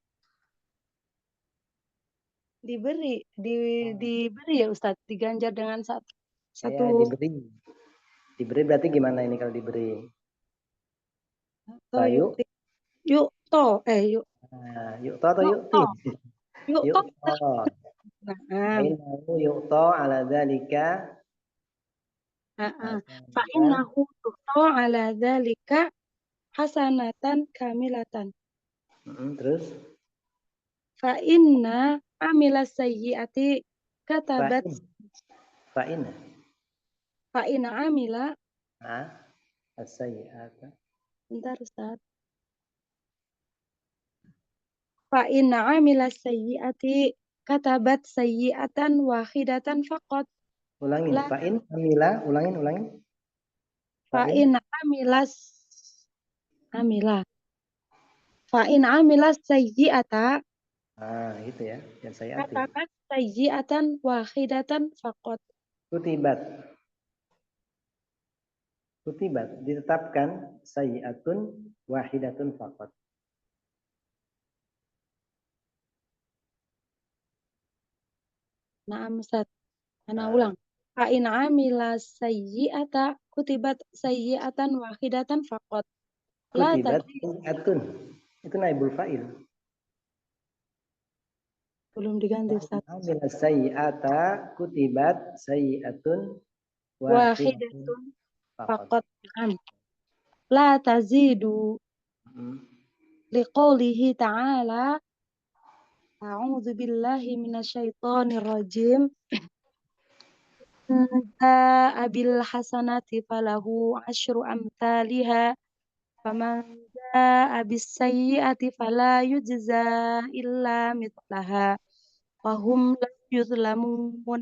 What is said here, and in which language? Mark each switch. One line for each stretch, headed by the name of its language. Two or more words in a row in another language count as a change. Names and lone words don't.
Indonesian: diberi ya Ustaz, diganjar dengan satu Ya, diberi. Diberi berarti gimana ini kalau diberi?
Arabic: Yuk yukto
Indonesian: Nah, yukto atau yu'ti?
Arabic: yukto. فإنه يعطى على ذلك. فإنه يعطى على ذلك حسنة كاملة.
Indonesian: Terus?
Arabic: فإن عمل سيئة كتبت. فإن عمل. As-sayyi'ata.
Indonesian: Bentar Ustaz.
Arabic: فإن عمل سيئة كتبت سيئة واحدة فقط.
Indonesian: Ulangin.
Arabic: فإن عمل.
Indonesian: Ulangin.
Arabic: فإن عمل سيئة.
Indonesian: Itu ya. Yang sayyi'ati.
Arabic: كتبت سيئة واحدة فقط. Kutibat.
Indonesian: Ditetapkan
Arabic: سيئة واحدة فقط.
Indonesian: Naam Ustaz. Ana ulang.
Arabic: فإن عمل سيئة كتبت سيئة واحدة فقط. كتبت سيئة.
Indonesian: Itu
Arabic: نائب الفاعل.
Indonesian: Belum diganti Ustaz.
Arabic: عمل سيئة كتبت سيئة واحدة فقط لا تزيد لقوله تعالى أعوذ بالله من الشيطان الرجيم. جاء بالحسنة فله عشر أمثالها فمن جاء بالسيئة فلا يجزى إلا مثلها وهم لا يظلمون.